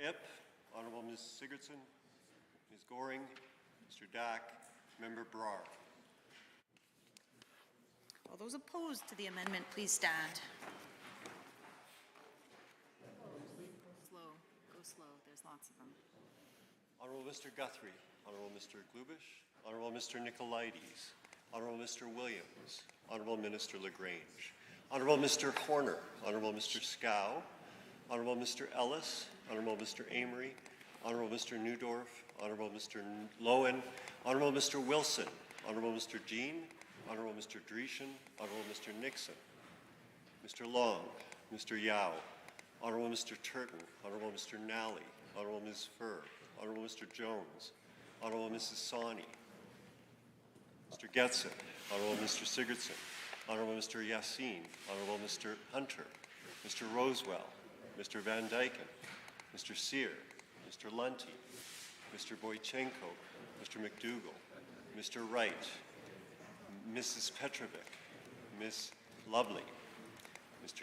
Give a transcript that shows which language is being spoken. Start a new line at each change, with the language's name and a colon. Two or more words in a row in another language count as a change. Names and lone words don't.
English: Ip, Honourable Ms. Sigurdsson, Ms. Goring, Mr. Dack, Member Brar. All those opposed to the amendment, please stand. Go slow, there's lots of them. Honourable Mr. Guthrie, Honourable Mr. Glubish, Honourable Mr. Nicolaides, Honourable Mr. Williams, Honourable Minister LaGrange, Honourable Mr. Horner, Honourable Mr. Scow, Honourable Mr. Ellis, Honourable Mr. Amory, Honourable Mr. Newdorf, Honourable Mr. Lowen, Honourable Mr. Wilson, Honourable Mr. Jean, Honourable Mr. Dreeshen, Honourable Mr. Nixon, Mr. Long, Mr. Yao, Honourable Mr. Turton, Honourable Mr. Nally, Honourable Ms. Furr, Honourable Mr. Jones, Honourable Mrs. Sawney, Mr. Getson, Honourable Mr. Sigurdsson, Honourable Mr. Yassin, Honourable Mr. Hunter, Mr. Rosewell, Mr. Van Dyken, Mr. Sear, Mr. Lunty, Mr. Boychenko, Mr. McDougall, Mr. Wright, Mrs. Petrovic, Ms. Lovely, Mr.